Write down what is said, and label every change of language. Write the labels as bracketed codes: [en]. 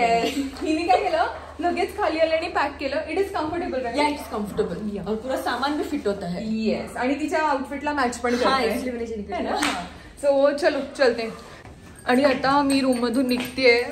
[mr] Yes, हिने काय केलं, लगेच खाली आले आणि पॅक केलं. [en] It is comfortable. या it's comfortable [hi] और पूरा सामान भी फिट होता है. [mr] येस, आणि तिच्या आउटफिटला मॅच पण करते. [hi] सो चलो चलते. [mr] आणि आता मी रूम मधून निघतेय.